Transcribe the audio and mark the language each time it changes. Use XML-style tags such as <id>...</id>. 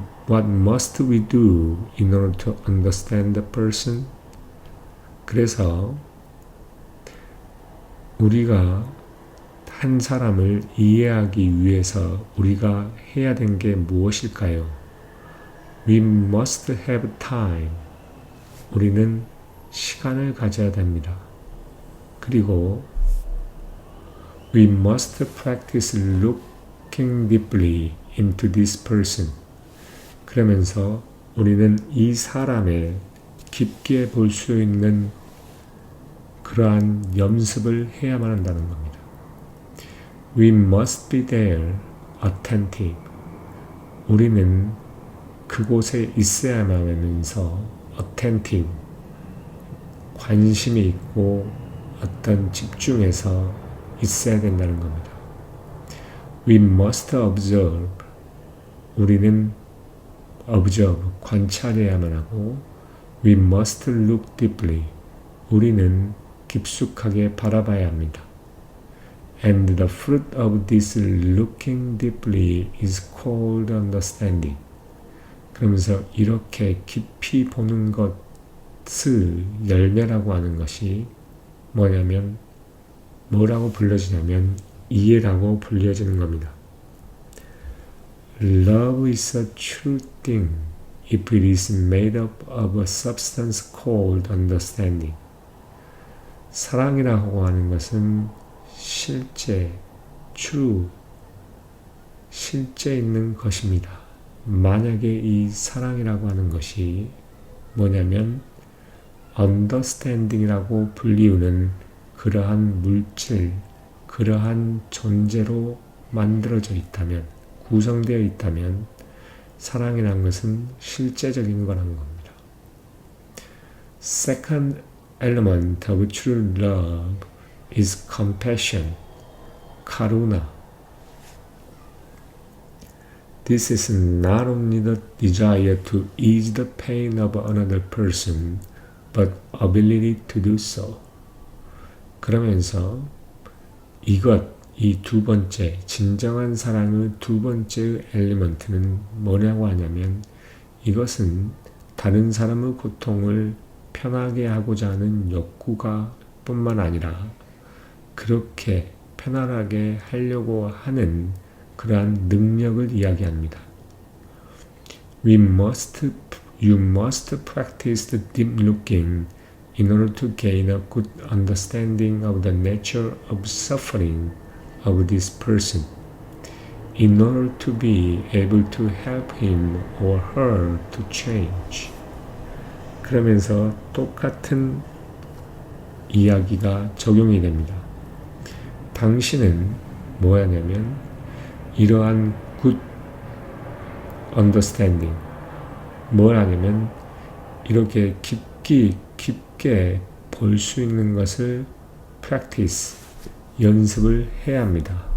<en>What must we do in order to understand the person?</en> <ko>그래서 우리가 한 사람을 이해하기 위해서 우리가 해야 되는 게 무엇일까요?</ko> <en>We must have time.</en> <ko>우리는 시간을 가져야 됩니다. 그리고</ko> <en>we must practice looking deeply into this person.</en> <ko>그러면서 우리는 이 사람을 깊게 볼 수 있는 그러한 연습을 해야만 한다는 겁니다.</ko> <en>We must be there, attentive.</en> <ko>우리는 그곳에 있어야만 하면서 attentive, 관심이 있고 어떤 집중해서 있어야 된다는 겁니다.</ko> <en>We must observe.</en> <ko>우리는</ko> <en>observe,</en> <ko>관찰해야만 하고</ko> <en>we must look deeply.</en> <ko>우리는 깊숙하게 바라봐야 합니다.</ko> <en>And the fruit of this looking deeply is called understanding.</en> <ko>그러면서 이렇게 깊이 보는 것을 열매라고 하는 것이 뭐라고 불려지냐면 이해라고 불려지는 겁니다.</ko> <en>Love is a true thing if it is made up of a substance called understanding.</en> <ko>사랑이라고 하는 것은 실제, true, 실제 있는 것입니다. 만약에 이 사랑이라고 하는 것이 understanding이라고 불리우는 그러한 물질, 그러한 존재로 만들어져 있다면, 구성되어 있다면 사랑이라는 것은 실제적인 거라는 겁니다.</ko> <en>Second element of true love is compassion, karuna. This is not only the desire to ease the pain of another person, but ability to do so.</en> <ko>그러면서 이 두 번째, 진정한 사랑의 두 번째 엘리먼트는 뭐냐고 하냐면 이것은 다른 사람의 고통을 편하게 하고자 하는 욕구가 뿐만 아니라 그렇게 편안하게 하려고 하는 그러한 능력을 이야기합니다.</ko> <en>We must You must practice the deep looking in order to gain a good understanding of the nature of suffering of this person, in order to be able to help him or her to change.</en> <ko>그러면서 똑같은 이야기가 적용이 됩니다. 당신은 뭐냐면 이러한</ko> <en>good understanding,</en> <ko>뭘 하냐면 이렇게 깊게 볼 수 있는 것을 practice, 연습을 해야 합니다.</ko>